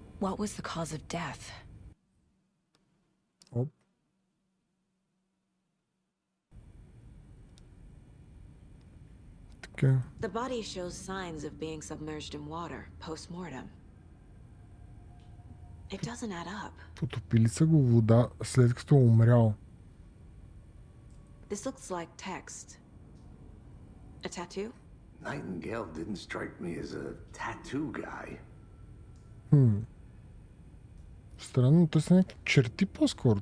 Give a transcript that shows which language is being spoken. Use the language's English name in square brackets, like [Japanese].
[English] What was the cause of death? Оп. [Bulgarian] Така. [English] The body shows signs of being submerged in water post-mortem. It doesn't add up. [Bulgarian] Потопили са го вода след като е умрял. [English] This looks like text. A tattoo? Nightingale didn't strike me as a tattoo guy. [Bulgarian] Странно, те са някакви черти по-скоро.